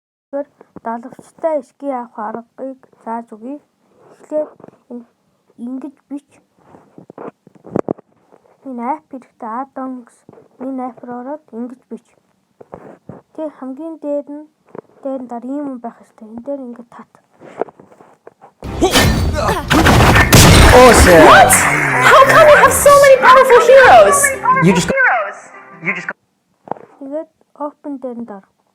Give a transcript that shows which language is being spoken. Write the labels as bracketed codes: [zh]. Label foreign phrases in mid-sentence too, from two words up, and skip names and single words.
[mn] Тэгэхээр далавчтай эшгийн авах аргыг зааж өгье. Эхлээд ингэж бич. Энэ апп хэрэгтэй add-ons энэ апп руу ороод ингэж бич. Тэг хамгийн дээр нь дараа ийм юм байх хэрэгтэй. Энэ дээр ингэ тат. [en] Awesome! What? How come we have so many powerful heroes? You just [mn] Тэгээд open дээр нь дор.